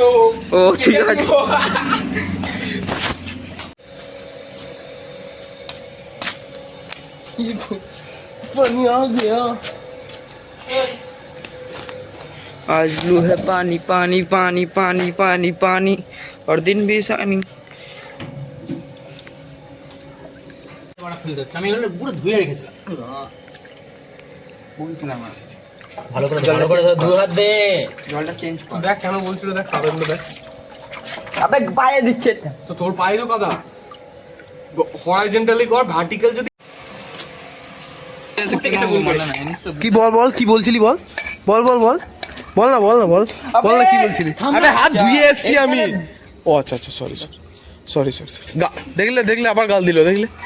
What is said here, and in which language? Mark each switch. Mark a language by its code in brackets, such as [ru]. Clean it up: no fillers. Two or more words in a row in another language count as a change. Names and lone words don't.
[bn] ও ঠিক আছে [hi] पानी आ गया आज लू है पानी पानी पानी पानी पानी पानी और दिन भी सानी [bn] আমি এগুলো পুরো ধুয়ে রেখেছিলাম ভালো করে ধুয়ে হাত দে জলটা চেঞ্জ কর দেখ কেন বলছিল দেখ কাদাগুলো দেখ আবে পায়ে দিচ্ছে তো তোর পায়ে তো কাদা হরাইজন্টালি কর ভার্টিক্যাল যদি কি বল কি বলছিলি বল না কি বলছিলি আরে হাত ধুয়ে এসেছি আমি ও আচ্ছা সরি দেখলে আবার গাল দিল দেখলে